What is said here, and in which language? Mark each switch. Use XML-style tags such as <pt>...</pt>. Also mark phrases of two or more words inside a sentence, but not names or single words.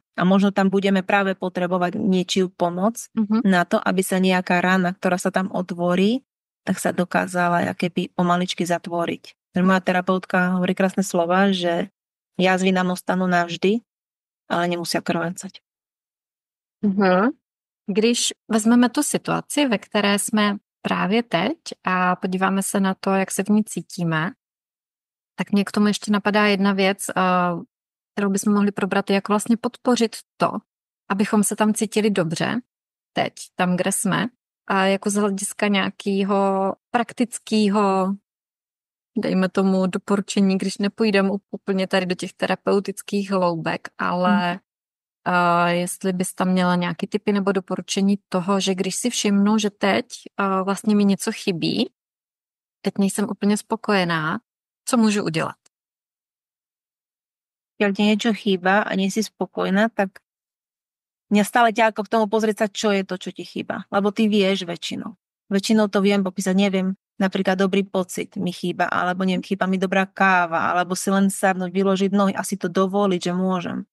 <sk>A možno tam budeme práve potrebovať niečiu pomoc na to, aby sa nejaká rána, ktorá sa tam otvorí, tak sa dokázala keby pomaličky zatvoriť. Moja terapeutka hovorí krásne slova, že jazvy nám ostanú navždy, ale nemusia krvácať.</sk> <cs>Když vezmeme tu situaci, ve které jsme právě teď a podíváme se na to, jak se v ní cítíme, tak mě k tomu ještě napadá jedna věc, kterou bychom mohli probrat, jak vlastně podpořit to, abychom se tam cítili dobře, teď, tam, kde jsme, a jako z hlediska nějakého praktického, dejme tomu doporučení, když nepůjdeme úplně tady do těch terapeutických hloubek, ale jestli bys tam měla nějaký tipy nebo doporučení toho, že když si všimnu, že teď vlastně mi něco chybí, teď nejsem úplně spokojená,</cs> <sk>co môžu udelať? Keď ti niečo chýba a nie si spokojná, tak mňa stále ťa ako k tomu pozrieť sa, čo je to, čo ti chýba. Lebo ty vieš väčšinou. Väčšinou to viem popísať, neviem, napríklad dobrý pocit mi chýba, alebo neviem, chýba mi dobrá káva, alebo si len sadnúť, vyložiť nohy a si to dovoliť, že môžem.</sk>